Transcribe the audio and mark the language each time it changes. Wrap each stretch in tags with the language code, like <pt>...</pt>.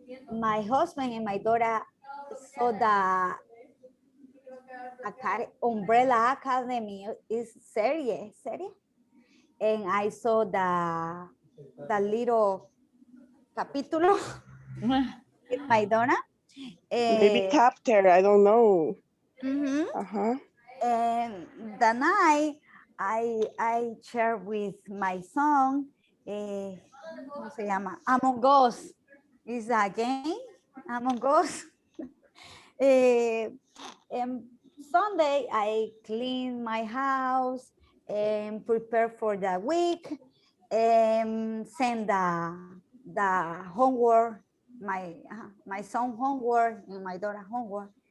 <en>My husband and my daughter saw the Umbrella Academy is series, and I saw the little capítulo with my daughter. Maybe chapter, I don't know. Mhm. Uh-huh. And the night I share with my son,</en> <es>¿cómo se llama?</es> <en>Among Us is a game, Among Us. And Sunday I clean my house and prepare for the week and send the homework, my son homework and my daughter homework.</en>